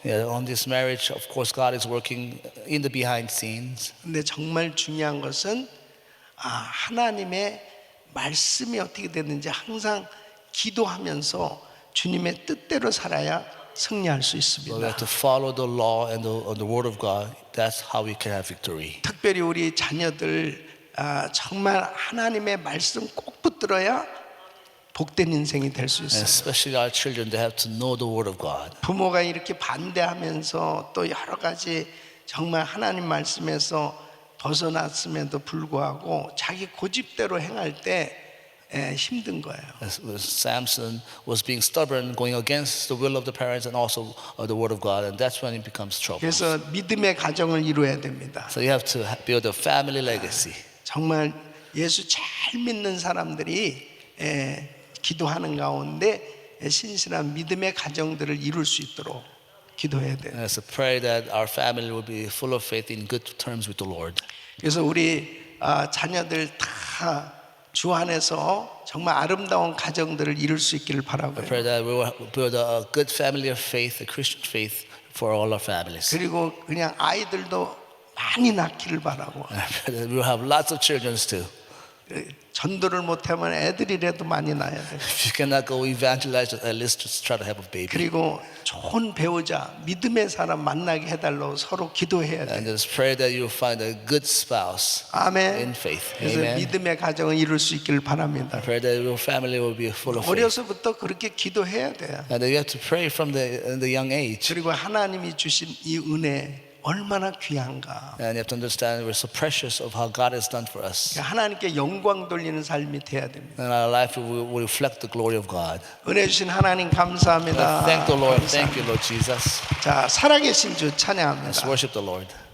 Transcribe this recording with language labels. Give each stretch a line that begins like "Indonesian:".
English: Yeah, on this marriage, of course, God is working in the behind scenes.
Korean: 근데 정말 중요한 것은 하나님의 말씀이 어떻게 되는지 항상 기도하면서 주님의 뜻대로 살아야 승리할 수
English: So we
Korean: 있습니다.
English: have to follow the law and the word of God. That's how we can have victory.
Korean: 특별히 우리 자녀들 정말 하나님의 말씀 꼭 붙들어야 복된 인생이 될 수
English: And
Korean: 있어요.
English: especially our children, they have to know the Word of God.
Korean: 부모가 이렇게 반대하면서 또 여러 가지 정말 하나님 말씀에서 벗어났음에도 불구하고 자기 고집대로 행할 때 힘든 거예요.
English: As Samson was being stubborn, going against the will of the parents and also the Word of God, and that's when it becomes trouble.
Korean: 그래서 믿음의 가정을 이루어야 됩니다.
English: So you have to build a family legacy.
Korean: 정말 예수 잘 믿는 사람들이 기도하는 가운데 신실한 믿음의 가정들을 이룰 수 있도록 기도해야 돼요.
English: And so pray that our family will be full of faith in good terms with the Lord.
Korean: 그래서 우리 자녀들 다 주 안에서 정말 아름다운 가정들을 이룰 수 있기를
English: I
Korean: 바라고요.
English: pray that we will build a good family of faith, a Christian faith for all our families.
Korean: 그리고 그냥 아이들도 많이 낳기를 바라고.
English: And I pray that we will have lots of children too.
Korean: 전도를 못하면 애들이라도 많이 낳아야 돼요.
English: If you cannot go evangelize, at least just try to have a baby.
Korean: 그리고 좋은 배우자, 믿음의 사람 만나게 해달라고 서로 기도해야 돼요.
English: And just pray that you will find a good spouse
Korean: 아멘.
English: in faith.
Korean: 그래서
English: Amen.
Korean: 믿음의 가정을 이룰 수 있기를 바랍니다.
English: I pray that your family will be full of faith.
Korean: 어려서부터 그렇게 기도해야 돼요.
English: And that you have to pray from the young age.
Korean: 그리고 하나님이 주신 이 은혜 얼마나 귀한가.
English: And you have to understand we're so precious of how God has done for us.
Korean: 하나님께 영광 돌리는 삶이 돼야 됩니다.
English: And our life will reflect the glory of God.
Korean: 은혜 주신 하나님 감사합니다.
English: Thank the Lord. Thank you, Lord Jesus.
Korean: 자, 살아계신 주
English: Let's
Korean: 찬양합니다.
English: worship the Lord.